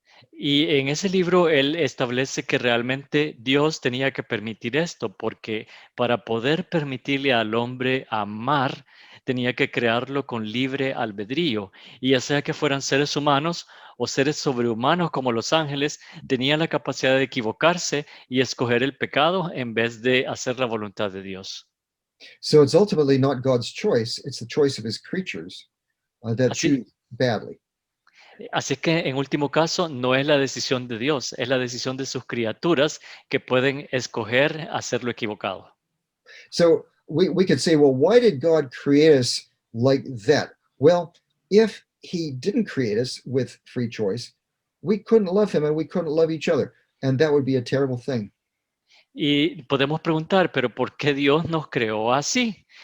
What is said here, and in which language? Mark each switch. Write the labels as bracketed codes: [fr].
[es] Y en ese libro él establece que realmente Dios tenía que permitir esto, porque para poder permitirle al hombre amar, tenía que crearlo con libre albedrío. Y ya sea que fueran seres humanos o seres sobrehumanos como los ángeles, tenían la capacidad de equivocarse y escoger el pecado en vez de hacer la voluntad de Dios. [en] So it's ultimately not God's choice, it's the choice of his creatures that [es] Así, [en] choose badly. [es] Así es que en último caso no es la decisión de Dios, es la decisión de sus criaturas que pueden escoger hacer lo equivocado. [en] So we could say, well, why did God create us like that? Well, if he didn't create us with free choice, we couldn't love him and we couldn't love each other. And that would be a terrible thing. [es] Y podemos preguntar, ¿pero por qué Dios nos creó así?